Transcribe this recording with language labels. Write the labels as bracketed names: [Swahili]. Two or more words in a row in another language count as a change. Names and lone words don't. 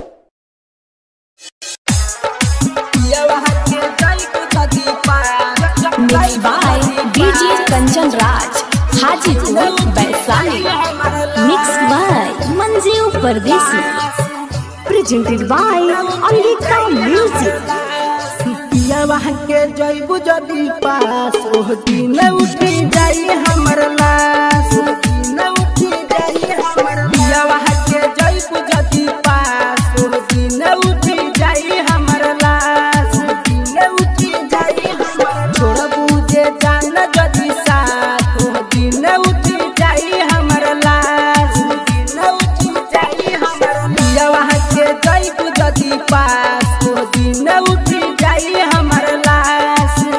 [English] Mixed by DJ Kanchan Raj, Hajipur, Vaishali. Mixed by Manjeev Pardesi. Presented by Angika Music. [Angika] वहाँ के जैबू जदी पास ओह दिन उठी जाई हमर लाश दिन उठी जाई हमर पिया वहाँ के जैबू जदी पास ओह दिन उठी जाई हमर लाश दिन उठी जाई हमर छोड़बू जे जान जदी साथ ओह दिन उठी जाई हमर लाश दिन उठी जाई हमर पिया वहाँ के जैबू जदी पास ओह दिन उठी जाई हमर लाश